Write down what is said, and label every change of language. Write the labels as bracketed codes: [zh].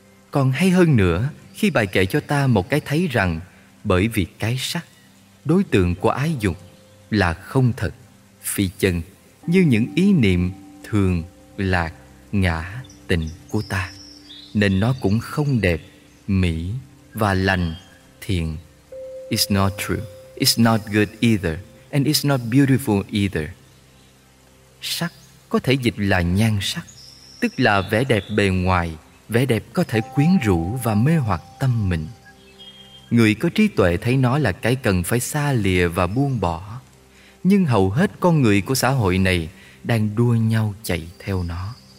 [vi] Còn hay hơn nữa khi bài kệ cho ta một cái thấy rằng bởi vì cái sắc, đối tượng của ái dục là không thật. phi chân như những ý niệm thường, lạc, ngã, tình của ta, nên nó cũng không đẹp, mỹ và lành, thiện. [en] It's not true. It's not good either. And it's not beautiful either. [vi] Sắc có thể dịch là nhan sắc, tức là vẻ đẹp bề ngoài, vẻ đẹp có thể quyến rũ và mê hoặc tâm mình. Người có trí tuệ thấy nó là cái cần phải xa lìa và buông bỏ. Nhưng hầu hết con người của xã hội này đang đua nhau chạy theo nó.